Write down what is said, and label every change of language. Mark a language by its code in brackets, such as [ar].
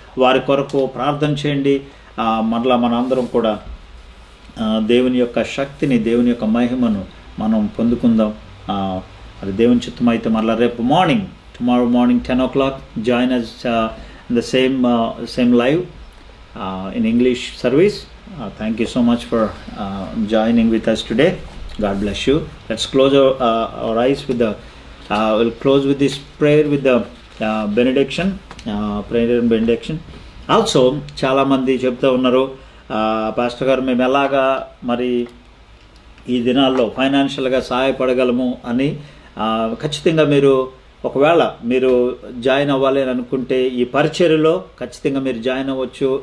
[te] వారి కొరకు ప్రార్థన చేయండి. మరలా మన అందరం కూడా దేవుని యొక్క శక్తిని, దేవుని యొక్క మహిమను మనం పొందుకుందాం. అది దేవుని చిత్తం అయితే మరలా రేపు [en] Tomorrow morning 10 o'clock join us in the same live in English service. Thank you so much for joining with us today. God bless you. Let's close our eyes with we'll close with this prayer with the benediction, prayer and benediction. [te] Also చాలా మంది చెప్తూ ఉన్నారు, pastor గారు మేము ఎలాగా మరి ఈ దినాల్లో ఫైనాన్షియల్గా సహాయపడగలము అని. ఖచ్చితంగా మీరు ఒకవేళ మీరు జాయిన్ అవ్వాలి అని అనుకుంటే ఈ పరిచర్యలో ఖచ్చితంగా మీరు జాయిన్ అవ్వచ్చు.